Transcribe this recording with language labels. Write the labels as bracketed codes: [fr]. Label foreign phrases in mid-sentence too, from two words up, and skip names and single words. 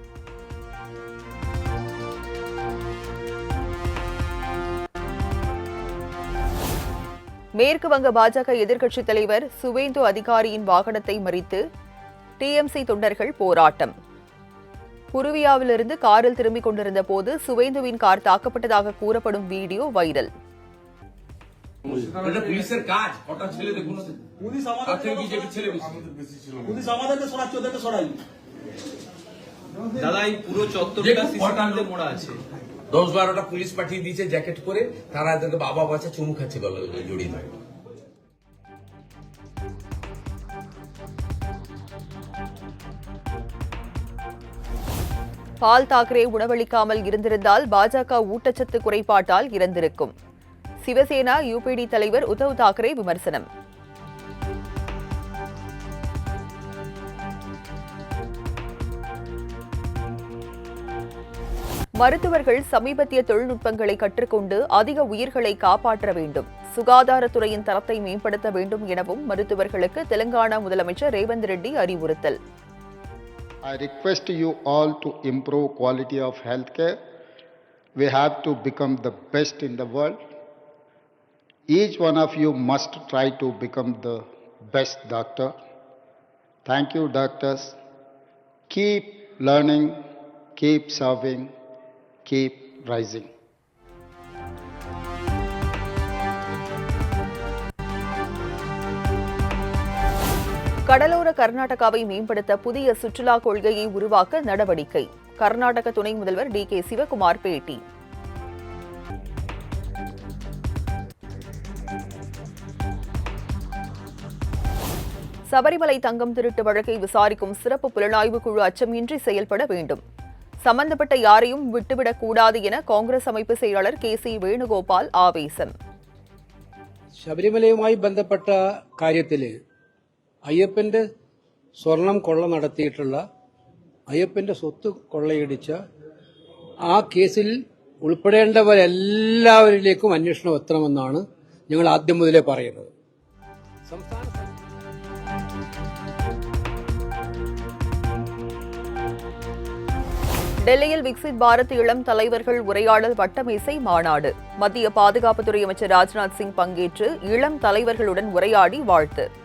[ta] மேற்கு வங்க பாஜக எதிர்க்கட்சித் தலைவர் சுவேந்து அதிகாரியின் வாகனத்தை மறித்து TMC தொண்டர்கள் போராட்டம். புருவியாவிலிருந்து காரில் திரும்பிக் கொண்டிருந்த போது சுவேந்துவின் கார் தாக்கப்பட்டதாக கூறப்படும் வீடியோ வைரல். [bn] পুলিশ পাঠিয়ে দিয়েছে জ্যাকেট করে, তারা এদেরকে বাবা বাচ্চা চুমু খাচ্ছে গলা জড়িয়ে ধরে। [ta] பால் தாக்கரே உணவளிக்காமல் இருந்திருந்தால் பாஜக ஊட்டச்சத்து குறைபாட்டால் இறந்திருக்கும். சிவசேனா UPD தலைவர் உத்தவ் தாக்கரே விமர்சனம். மருத்துவர்கள் சமீபத்திய தொழில்நுட்பங்களை கற்றுக்கொண்டு அதிக உயிர்களை காப்பாற்ற வேண்டும். சுகாதாரத்துறையின் தரத்தை மேம்படுத்த வேண்டும் எனவும் மருத்துவர்களுக்கு தெலுங்கானா முதலமைச்சர் ரேவந்த் ரெட்டி அறிவுறுத்தல். [en] I request you all to improve quality of healthcare. We have to become the best in the world. Each one of you must try to become the best doctor. Thank you, doctors. Keep learning, keep serving, keep rising. [ta] கடலோர கர்நாடகாவை மேம்படுத்த புதிய சுற்றுலா கொள்கையை உருவாக்க நடவடிக்கை. கர்நாடக துணை முதல்வர் டி.கே. சிவகுமார் பேட்டி. சபரிமலை தங்கம் திருட்டு வழக்கை விசாரிக்கும் சிறப்பு புலனாய்வு குழு அச்சமின்றி செயல்பட வேண்டும். சம்பந்தப்பட்ட யாரையும் விட்டுவிடக் கூடாது என காங்கிரஸ் அமைப்பு செயலாளர் കെ.സി. വേണുഗോപാൽ ആവേശം. [ml] ശബരിമലയുമായി ബന്ധപ്പെട്ട കാര്യത്തിൽ അയ്യപ്പന്റെ സ്വർണം കൊള്ള നടത്തിയിട്ടുള്ള അയ്യപ്പന്റെ സ്വത്ത് കൊള്ളയടിച്ച ആ കേസിൽ ഉൾപ്പെടേണ്ടവരെല്ലാവരിലേക്കും അന്വേഷണം എത്തണമെന്നാണ് ഞങ്ങൾ ആദ്യം മുതലേ പറയുന്നത്. [ta] டெல்லியில் விக்சித் பாரத் இளம் தலைவர்கள் உரையாடல் வட்டமேசை மாநாடு. மத்திய பாதுகாப்புத்துறை அமைச்சர் ராஜ்நாத் சிங் பங்கேற்று இளம் தலைவர்களுடன் உரையாடி வாழ்த்து.